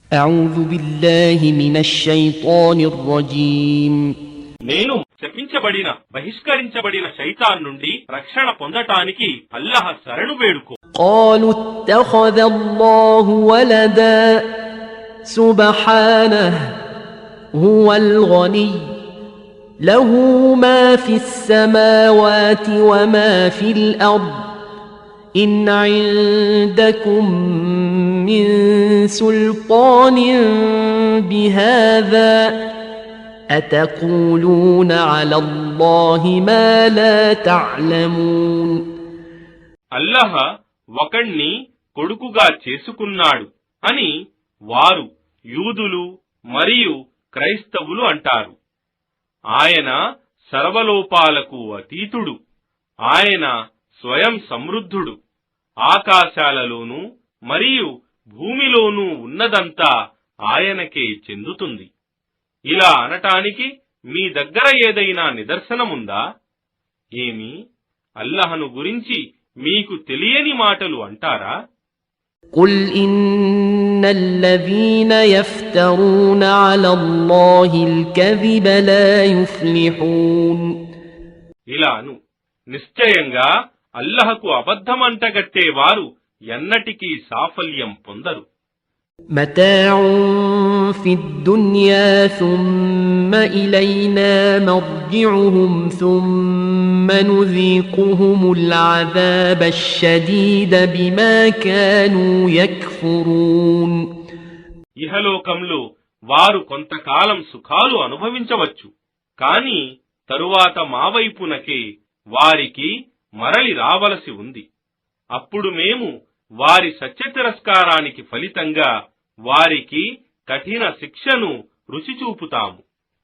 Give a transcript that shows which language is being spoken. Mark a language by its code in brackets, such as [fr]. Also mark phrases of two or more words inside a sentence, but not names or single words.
[ar] أعوذ بالله من الشيطان الرجيم [te] నేను శపించబడిన బహిష్కరించబడిన శైతాన్ నుండి రక్షణ పొందటానికి అల్లాహ్ శరణు వేడుకో. [ar] قالوا اتخذ الله ولدا سبحانه هو الغني له ما في السماوات وما في الأرض إن عندكم من سلطان بهذا أتقولون على الله ما لا تعلمون. [te] అల్లాహ్ ఒకణ్ణి కొడుకుగా చేసుకున్నాడు అని వారు యూదులు మరియు క్రైస్తవులు అంటారు. ఆయన సర్వలోపాలకు అతీతుడు. ఆయన స్వయం సమృద్ధుడు. ఆకాశాలలోనూ మరియు భూమిలోనూ ఉన్నదంతా ఆయనకే చెందుతుంది. ఇలా అనటానికి మీ దగ్గర ఏదైనా నిదర్శనముందా? ఏమి అల్లాహ్ను గురించి మీకు తెలియని మాటలు అంటారా? [ar] قل إن الذين يفترون على الله الكذب لا يفلحون. [te] ఇలాను నిశ్చయంగా అల్లాహ్కు అబద్ధమంటగట్టేవారు ఎన్నటికీ సాఫల్యం పొందరు. [ar] متاع في الدنيا ثم إلينا مرجعهم ثم نذيقهم العذاب الشديد بما كانوا يكفرون. [te] ఇహలోకంలో వారు కొంతకాలం సుఖాలు అనుభవించవచ్చు, కాని తరువాత మా వైపునకే వారికి మరలి రావలసి ఉంది. అప్పుడు మేము వారి సత్యతిరస్కారానికి ఫలితంగా వారికి కఠిన శిక్షను రుచి చూపుతాము.